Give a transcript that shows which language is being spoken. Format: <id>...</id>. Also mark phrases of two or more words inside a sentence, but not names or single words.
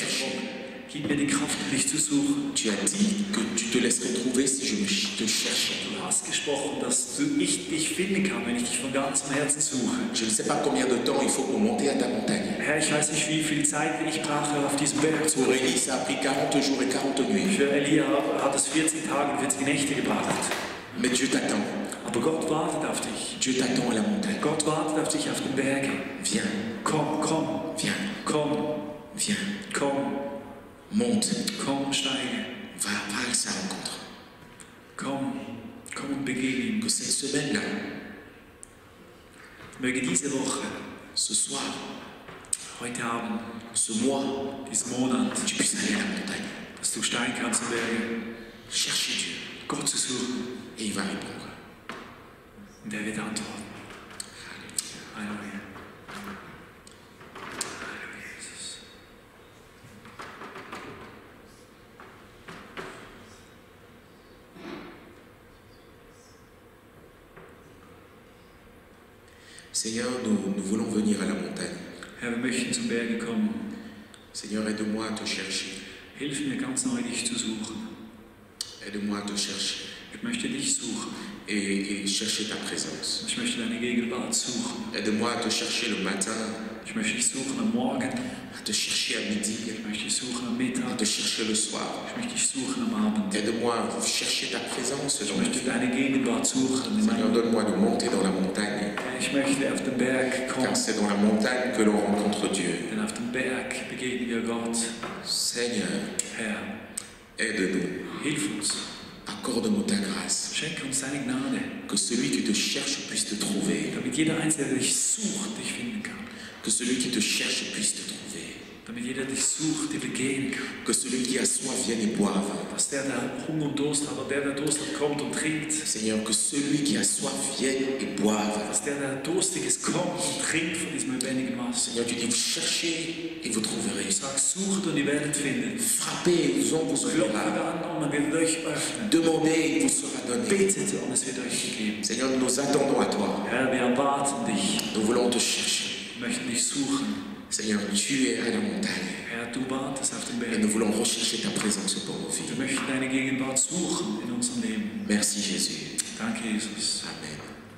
<fr>chercher.</fr> <de>kommen. Gib mir die Kraft, dich zu suchen.</de> <fr>Tu as dit que tu te laisserais trouver si je te cherche.</fr> <de>Du hast gesprochen, dass ich dich finden kann, wenn ich dich von ganzem Herzen suche.</de> <fr>Je ne sais pas combien de temps il faut pour monter à ta montagne.</fr> <de>Herr, ich weiß nicht, wie viel Zeit ich brauche, auf diesem Berg zu</de> <fr>Pour</fr> <de>gehen.</de> <fr>Élie, ça a pris 40 jours et 40 nuits.</fr> <de>Für Elia hat es 14 Tage und 40 Nächte gebraucht.</de> <fr>Mais Dieu t'attend.</fr> <de>Aber Gott wartet auf dich.</de> <fr>Dieu t'attend à la montagne.</fr> <de>Gott wartet auf dich auf den Bergen.</de> <fr>Viens,</fr> <de>Komm, komm,</de> <fr>viens,</fr> <de>komm,</de> <fr>viens.</fr> <de>komm,</de> <fr>Monte.</fr> <de>komm, steige.</de> <fr>Va à sa rencontre. semaine-là,</fr> <de>möge diese Woche,</de> <fr>ce soir,</fr> <de>heute Abend,</de> <fr>ce mois,</fr> <de>diesen Monat,</de> <fr>tu puisses aller à la montagne,</fr> <de>dass du steigen kannst im Berge,</de> <fr>chercher Dieu,</fr> <de>Gott zu suchen,</de> <fr>et il va répondre.</fr> <de>und er wird antworten. Halleluja. Halleluja, Jesus.</de> <fr>Seigneur, nous voulons venir à la montagne.</fr> <de>Herr, wir möchten zum Berge kommen.</de> <fr>Seigneur, aide-moi à te chercher.</fr> <de>Hilf mir ganz neu, dich zu suchen.</de> <fr>Aide-moi à te chercher</fr> <de>Ich möchte dich suchen.</de> <fr>et chercher ta présence.</fr> <de>Ich möchte deine Gegenwart suchen.</de> <fr>Aide-moi à te chercher le matin,</fr> <de>Ich möchte dich suchen am Morgen.</de> <fr>à te chercher à midi,</fr> <de>Ich möchte dich suchen am</de> <fr>à</fr> <de>Mittag.</de> <fr>te chercher le soir.</fr> <de>Ich möchte dich suchen am Abend.</de> <fr>Aide-moi à chercher ta présence</fr> <de>Ich</de> <fr>dans ma</fr> <de>möchte</de> <fr>vie.</fr> <de>deine Gegenwart suchen. in</de> <fr>Seigneur,</fr> <de>meinem-</de> <fr>donne-moi de monter dans la montagne,</fr> <de>Ich möchte auf den Berg kommen.</de> <fr>car c'est dans la montagne que l'on rencontre Dieu.</fr> <de>Denn auf dem Berg begegnen wir Gott.</de> <fr>Seigneur,</fr> <de>Herr,</de> <fr>aide-nous,</fr> <de>hilf uns.</de> <fr>accorde-nous ta grâce,</fr> <de>Schenke uns deine Gnade,</de> <fr>que celui qui te cherche puisse te trouver,</fr> <de>damit jeder Einzelne, der dich sucht, dich finden kann.</de> <fr>que celui qui te cherche puisse te trouver,</fr> <de>Damit jeder dich sucht, dir begegnen kann.</de> <fr>que celui qui a soif vienne et boive.</fr> <de>Dass der Hunger und Durst hat, oder der Durst hat, kommt und trinkt.</de> <fr>Seigneur, que celui qui a soif vienne et boive.</fr> <de>Dass der Durstig ist, kommt und trinkt von diesem lebendigen Wasser.</de> <fr>Seigneur, tu dis, vous cherchez et vous</fr> <de>Du</de> <fr>trouverez.</fr> <de>sagst, sucht und ihr werdet finden.</de> <fr>Frappez et on vous</fr> <de>Klopft</de> <fr>ouvrira.</fr> <de>an und man wird euch öffnen.</de> <fr>Demandez et il vous sera donné.</fr> <de>Betet und es wird euch gegeben.</de> <fr>Seigneur, nous attendons à toi.</fr> <de>Herr, wir erwarten dich.</de> <fr>Nous voulons te chercher.</fr> <de>Wir möchten dich suchen.</de> <fr>Seigneur, tu es à la montagne.</fr> <de>Herr, du wartest auf den</de> <fr>Et</fr> <de>Berg.</de> <fr>nous voulons rechercher ta présence pour nos</fr> <de>Wir</de> <fr>vies.</fr> <de>möchten deine Gegenwart suchen in unserem Leben.</de> <fr>Merci Jésus.</fr> <de>Danke, Jesus. Amen.</de>